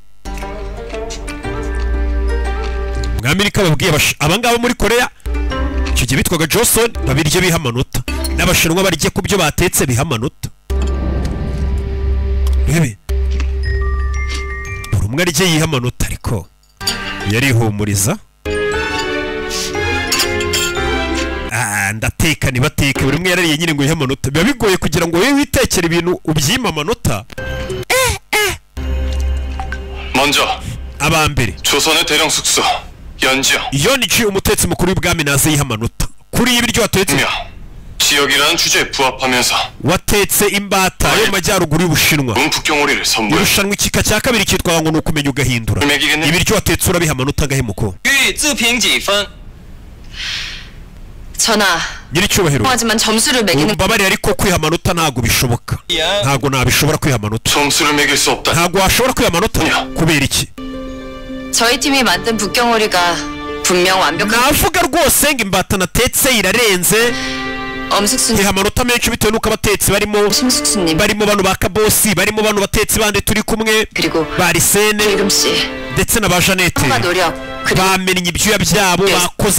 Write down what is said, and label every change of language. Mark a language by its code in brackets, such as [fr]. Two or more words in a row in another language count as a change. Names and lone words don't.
[rw] Amerika babwiye abangaba muri Korea icyo gihe bitwaga Johnson babirye biha amanota n'abashinwa barye ku byo batetse biha amanota rebe buri umwe arye yiha amanota ariko yarihumuriza ndateka nibateke buri umwe yarariye nyine ngo yiha amanota biba bigoye kugira ngo wewe witekere ibintu ubyima amanota [ko] 먼저 [rw] abambere [ko] 조선의 대령 숙소 연지영 [rw] iyo ni umutetsi mukuru w'ibwami naze yiha amanota kuri ibiryo watetse [ko] 지역이라는 주제에 부합하면서 [rw] watetse imbata yo majyaruguru y'Ubushinwa [ko] 북경오리를 선보여 [rw] irushanwa ikika cya kabiri cyitwa ngo nukumenya ugahindura ibiryo watetse urabiha amanota gahemuko [ko] 전하 [rw] nyiricyubahiro [ko] 하지만 점수를 매기는 [rw] babari ariko kwiha amanota ntago bishoboka ntago nabishobora kwiha amanota [ko] 점수를 매길 수 없다 [rw] ntago washobora kwiha amanota kubera iki [ko] 저희 팀이 만든 북경오리가 분명 완벽한 [rw] navuga rwose ngo imbata natetse irarenze [ko] 엄숙순 [rw] kwiha amanota menshi bitewe nuko abatetsi barimo [ko] 심숙순님 [rw] barimo bano bakabosi barimo bano batetsi bande turi kumwe [ko] 그리고 [rw] barisene [ko] 길금씨 [rw] ndetse na ba Janete [ko] 노력 [rw] bamenye ibyuya byabo bakoze